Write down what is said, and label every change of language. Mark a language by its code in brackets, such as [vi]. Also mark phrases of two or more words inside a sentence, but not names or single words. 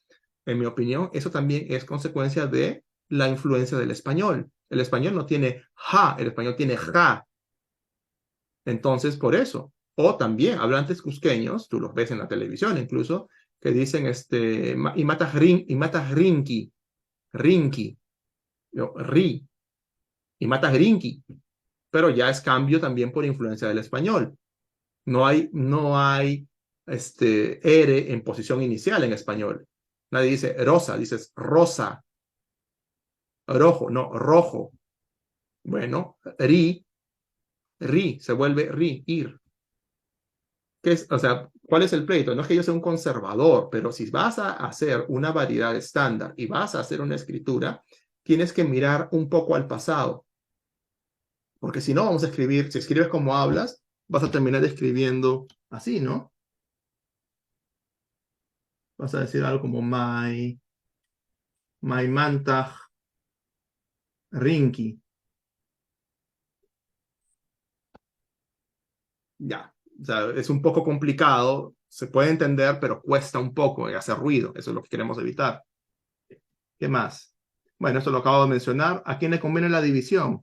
[es] En mi opinión, eso también es consecuencia de la influencia del español. El español no tiene ja, el español tiene ja. Entonces, por eso. O también hablantes cusqueños, tú los ves en la televisión incluso, que dicen [qu] y matas rinki, rinki, ri, y matas rinki. [es] Pero ya es cambio también por influencia del español. No hay R en posición inicial en español. Nadie dice rosa, dices rosa, rojo, no, rojo. Bueno, ri, se vuelve ir. O sea, ¿cuál es el pleito? No es que yo sea un conservador, pero si vas a hacer una variedad estándar y vas a hacer una escritura, tienes que mirar un poco al pasado. Porque si no, vamos a escribir, si escribes como hablas, vas a terminar escribiendo así, ¿no? Vas a decir algo como [qu] my mantag rinki. [es] Ya, o sea, es un poco complicado, se puede entender, pero cuesta un poco y hace ruido. Eso es lo que queremos evitar. ¿Qué más? Bueno, esto lo acabo de mencionar. ¿A quién le conviene la división?